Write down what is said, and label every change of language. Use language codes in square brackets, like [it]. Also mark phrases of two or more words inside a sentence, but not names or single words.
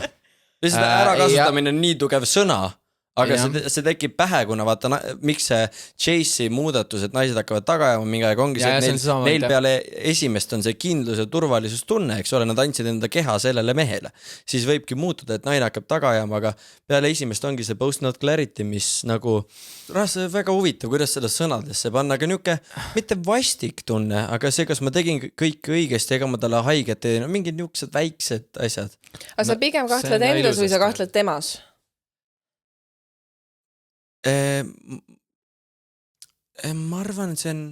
[et] Lihtsalt ära kasutamine on nii tugev sõna, aga see tekib pähe, kuna vaata, miks see Chase'i muudatus, et naised hakkavad tagajama mingi aeg, ongi see, et neil peale esimest on see kindlus ja turvalisus tunne, eks ole, nad andsid enda keha sellele mehele. Siis võibki muutuda, et naine hakkab tagajama, aga peale esimest ongi see [en] post-nut clarity, [et] mis nagu väga huvitav, kuidas seda sõnadesse panna, aga niuke mitte vastik tunne, aga see, kas ma tegin kõik õigesti, ega ma talle haiget tein, mingid niuksed väiksed asjad. Aga sa pigem kahtled endas või sa kahtled temas? Ma arvan, et see on...